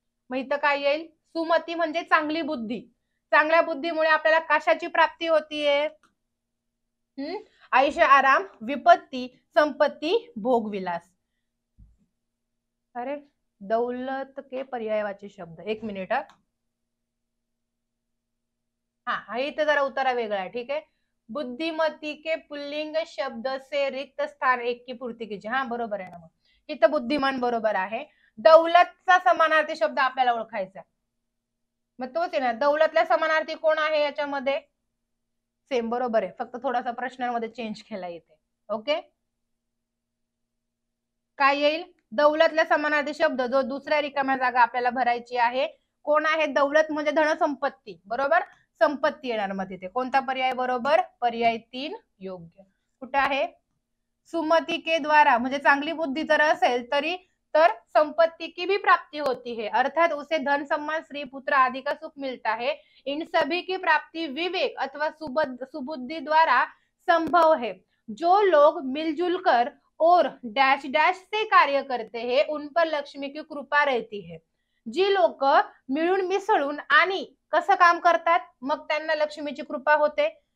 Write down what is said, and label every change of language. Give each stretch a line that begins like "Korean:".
Marathi: मग इथं काय येईल? सुमती म्हणजे चांगली बुद्धी. चांगल्या बुद्धीमुळे आपल्याला कशाची प्राप्ती होतीये? आयुष्य, आराम, विपत्ती, संपत्ती, भोगविलास.
Hindi: अरे, दौलत के पर्यायवाची शब्द. एक मिनिट.
Marathi: हा, इथं जरा उतारा वेगळा आहे. ठीक आहे,
Hindi: बुद्धिमती के पुल्लिंग शब्द से रिक्त स्थान एक की पूर्ती कीजिए.
Marathi: हा, बरोबर आहे ना. मग इथं बुद्धिमान बरोबर आहे. दौलतचा समानार्थी शब्द आपल्याला ओळखायचा. मग तोच आहे ना, दौलतला समानार्थी कोण आहे याच्यामध्ये? सेम, बरोबर आहे. फक्त थोडासा प्रश्नांमध्ये चेंज केला इथे. ओके, काय येईल? दौलतला समानार्थी शब्द जो दुसऱ्या रिकाम्या जागा आपल्याला भरायची आहे. कोण आहे? दौलत म्हणजे धनसंपत्ती. बरोबर, संपत्ती येणार मग तिथे. कोणता पर्याय बरोबर? पर्याय 3 योग्य. कुठे आहे?
Hindi: सुमति के द्वारा
Marathi: म्हणजे चांगली बुद्धी जर असेल तरी तर
Hindi: संपत्ति की भी प्राप्ति होती है, अर्थात उसे धन सम्मान स्त्री पुत्र आदि का सुख मिलता है. इन सभी की प्राप्ति विवेक अथवा सुबुद्धि द्वारा संभव है. जो लोग मिलजुल कर और डैश डैश से कार्य करते हैं उन पर लक्ष्मी की कृपा रहती है.
Marathi: जी लोक मिळून मिसळून आणि कसं काम करतात मग त्यांना लक्ष्मीची कृपा होते.